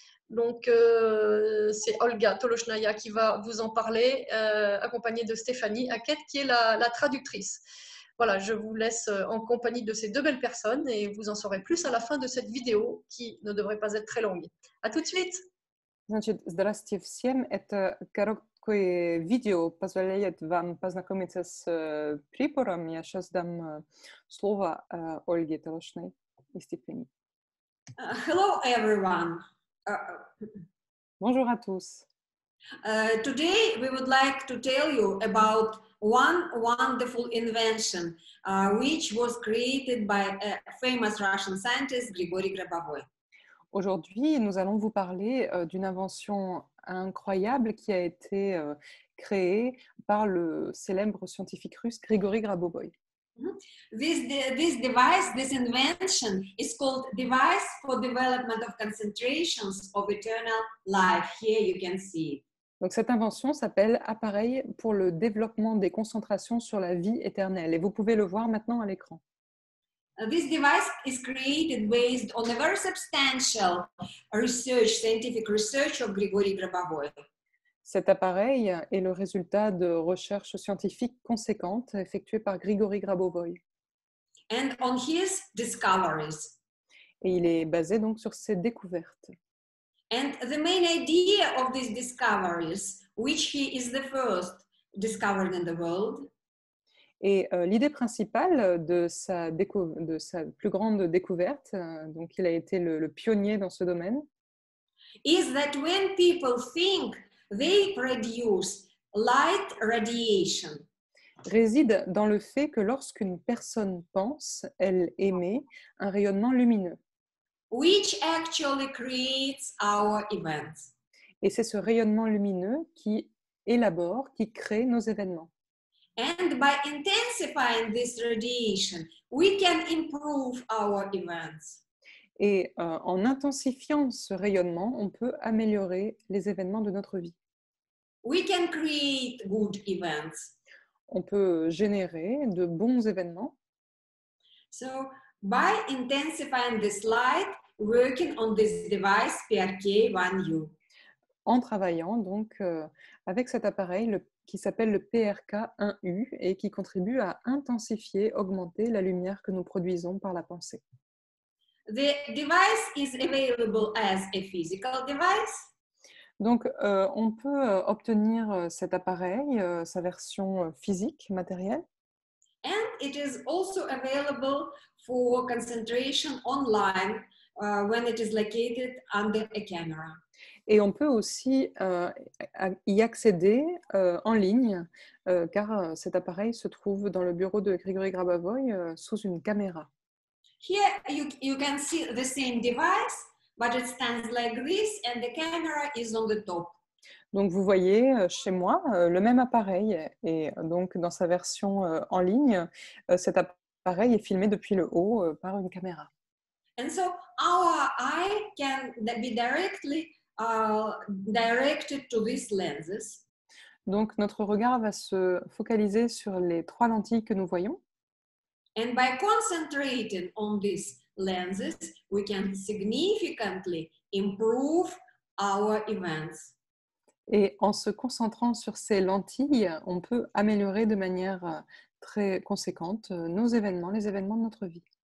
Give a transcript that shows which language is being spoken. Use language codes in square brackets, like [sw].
[fr] Donc c'est Olga Toloshnaya qui va vous en parler, accompagnée de Stéphanie Hackett qui est la traductrice. Voilà, je vous laisse en compagnie de ces deux belles personnes et vous en saurez plus à la fin de cette vidéo qui ne devrait pas être très longue. À tout de suite! [ru] Значит, здравствуйте всем. Это короткое видео позволяет вам познакомиться с прибором. Я сейчас дам слово Ольге Толошной и Стефани. [en] Hello, everyone. [fr] Bonjour à tous. [en] Today, we would like to tell you about one wonderful invention which was created by a famous Russian scientist, Grigory Grabovoy. [fr] Aujourd'hui, nous allons vous parler d'une invention incroyable qui a été créée par le célèbre scientifique russe Grigory Grabovoy. [en] This device, this invention is called Device for Development of Concentrations of Eternal Life. Here you can see it. [fr] Donc, cette invention s'appelle Appareil pour le développement des concentrations sur la vie éternelle. Et vous pouvez le voir maintenant à l'écran. [en] This device is created based on a very substantial research, scientific research of Grigory Grabovoy. [fr] Cet appareil est le résultat de recherches scientifiques conséquentes effectuées par Grigory Grabovoy. [en] And on his discoveries. [fr] Et il est basé donc sur ses découvertes. [en] And the main idea of these discoveries, which he is the first discovered in the world, [fr] et l'idée principale de sa plus grande découverte, donc il a été le pionnier dans ce domaine, [en] is that when people think, they produce light radiation. [fr] Réside dans le fait que lorsqu'une personne pense, elle émet un rayonnement lumineux. [en] Which actually creates our events. [fr] Et c'est ce rayonnement lumineux qui élabore, qui crée nos événements. [en] And by intensifying this radiation, we can improve our events. [fr] Et en intensifiant ce rayonnement, on peut améliorer les événements de notre vie. [en] We can create good events. [fr] On peut générer de bons événements. [en] So, by intensifying this light, working on this device PRK1U. [fr] En travaillant donc avec cet appareil qui s'appelle le PRK1U et qui contribue à intensifier, augmenter la lumière que nous produisons par la pensée. [en] The device is available as a physical device. [fr] Donc, on peut obtenir cet appareil, sa version physique, matérielle. [en] And it is also available for concentration online when it is located under a camera. [fr] Et on peut aussi y accéder en ligne, car cet appareil se trouve dans le bureau de Grigory Grabovoy sous une caméra. [en] Here you can see the same device, but it stands like this and the camera is on the top. [fr] Donc vous voyez chez moi le même appareil et donc dans sa version en ligne, cet appareil est filmé depuis le haut par une caméra. [en] And so our eye can be directly directed to these lenses. [fr] Donc notre regard va se focaliser sur les trois lentilles que nous voyons. [en] And by concentrating on these lenses, we can significantly improve our events. [fr] Et en se concentrant sur ces lentilles, on peut améliorer de manière très conséquente nos événements, les événements de notre vie.